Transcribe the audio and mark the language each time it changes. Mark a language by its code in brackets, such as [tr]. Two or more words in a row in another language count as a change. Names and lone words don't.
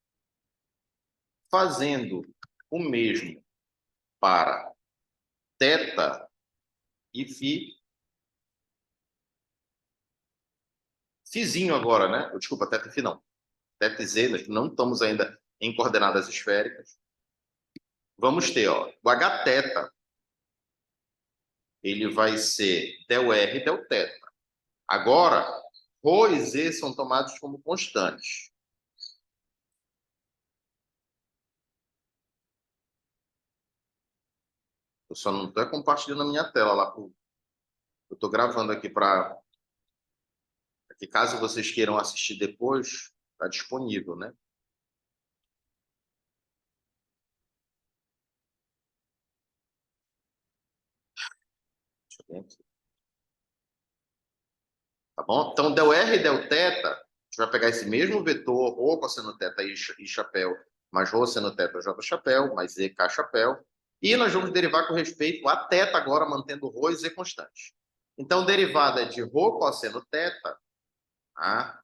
[pt] Fazendo o mesmo para θ e φ, Φzinho agora, né? Desculpa, θ e φ não. θ e z, nós não estamos ainda em coordenadas esféricas. Vamos ter, ó, o Hθ, ele vai ser del R del θ. Agora, ρ e z são tomados como constantes. Eu só não estou compartilhando a minha tela lá. Eu estou gravando aqui para que, caso vocês queiram assistir depois, está disponível, né? Deixa eu ver aqui. Tá bom? Então, del R e del θ, a gente vai pegar esse mesmo vetor, ρ cosseno θ i chapéu, mais ρ seno θ j chapéu, mais z k chapéu, e nós vamos derivar com respeito a θ agora, mantendo ρ e z constantes. Então, derivada de ρ cosseno θ, tá?